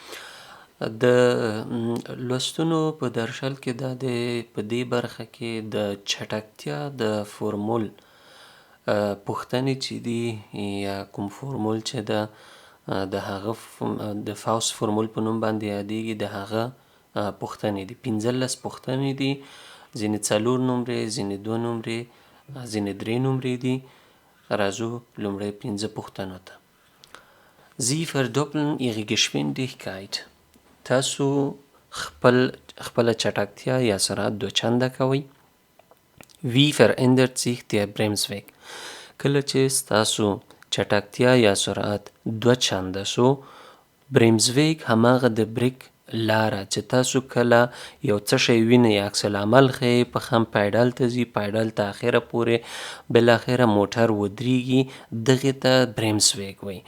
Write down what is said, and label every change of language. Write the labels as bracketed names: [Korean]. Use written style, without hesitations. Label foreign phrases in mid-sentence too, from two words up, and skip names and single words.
[Pashto] د لوستونو په درشل کې دا د په دې برخه کې د چټکتیا د فورمول پوښتنې چې دي یا کوم فورمول چې د هغه د فاوست فورمول په نوم باندې یادېږي د هغه پوښتنې دي. 15 پوښتنې دي، ځینې 4 نمرې، ځینې 2 نمرې، ځینې 3 نمرې دي. راځو لومړی 15 پوښتنو ته. [German] Sie verdoppeln ihre Geschwindigkeit. [Pashto] تاسو خپل چټکتیا یا سرعت 2 چنده کوئ. [German] Wie verändert sich der Bremsweg? [Pashto] کله چې ستاسو چټکتیا یا سرعت 2 چنده سو، برمزویګ هماغه د بریک لاره چې تاسو کله یو څه شی وینئ یا عکس العمل ښیي په خم پیډل ته ځي، پیډل ته اخره پورې بالاخره موټر ودرېږي، دغې ته برمزویګ وایي.